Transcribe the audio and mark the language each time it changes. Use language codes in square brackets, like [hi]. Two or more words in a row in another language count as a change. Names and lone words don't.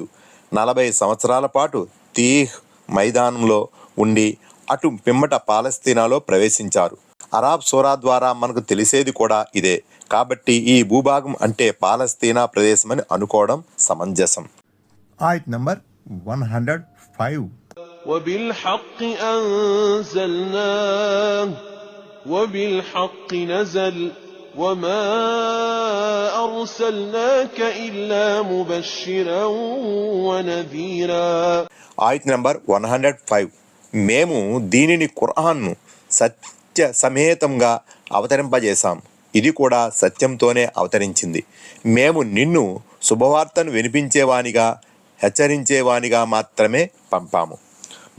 [te] 40 సంవత్సరాల పాటు తీహ్ మైదానంలో ఉండి అటు పిమ్మట పాలస్తీనాలో ప్రవేశించారు. అరాబ్ సూరా ద్వారా మనకు తెలిసేది కూడా ఇదే. కాబట్టి ఈ భూభాగం అంటే పాలస్తీనా ప్రదేశమని అనుకోవడం సమంజసం. ఆయత్ నంబర్ 105. [ar] وبالحق أنزلناه وبالحق نزل وما أرسلناك إلا مبشرا ونذيرا. [te] ఆయత్ నంబర్ 105. మేము దీనిని ఖురాన్ను సత్య సమేతంగా అవతరింపజేశాం. ఇది కూడా సత్యంతోనే అవతరించింది. మేము నిన్ను శుభవార్తను వినిపించేవానిగా, హెచ్చరించేవానిగా మాత్రమే పంపాము.